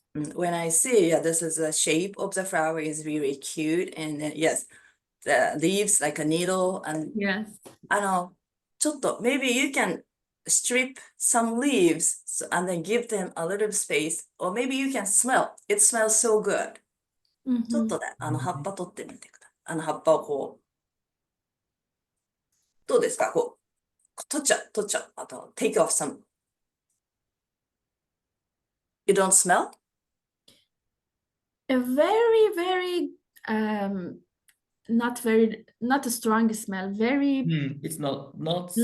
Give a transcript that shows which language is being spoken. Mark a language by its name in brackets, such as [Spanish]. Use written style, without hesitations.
[English] When I see, this is the shape of the flower is really cute. And yes, the leaves like a needle. And yes. Maybe you can strip some leaves and then give them a little space. Or maybe you can smell. It smells so good. [Japanese] ちょっとね、葉っぱ取ってみてください。葉っぱをこう。どうですか？こう。取っちゃう。あと、 [English] take off some. You don't smell? A very, very, not a strong smell. Very. It's not so